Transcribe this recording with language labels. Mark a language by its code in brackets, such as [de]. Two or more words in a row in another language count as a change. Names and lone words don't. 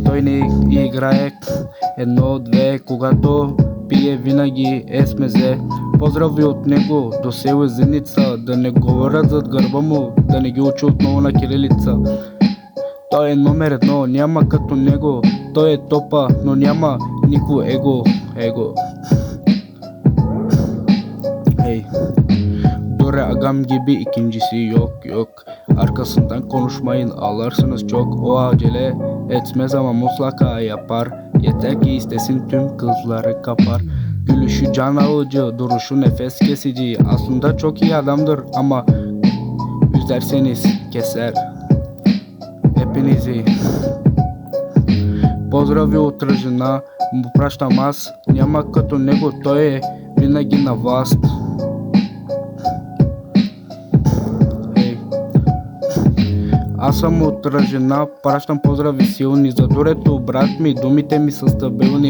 [bg] Той не играе едно-две, когато пие винаги е смезе. Поздрави от него до село Зеница, да не говорят зад гърба му, да не ги учи отново на кирилица. Той е номер едно, няма като него. Той е топа, но няма нико его. [tr] Hey, Dore agam gibi ikincisi yok. Arkasından konuşmayın, ağlarsınız çok. O acele etmez ama mutlaka yapar. Yeter ki istesin, tüm kızları kapar. Gülüşü can alıcı, duruşu nefes kesici. Aslında çok iyi adamdır ama üzerseniz keser hepinizi. [bg] Поздрави от Тръжена, му пращам аз. Няма като него, той е винаги на власт. Аз съм от Тръжена, пращам поздрави силни за Дорето, брат ми, думите ми са стабилни.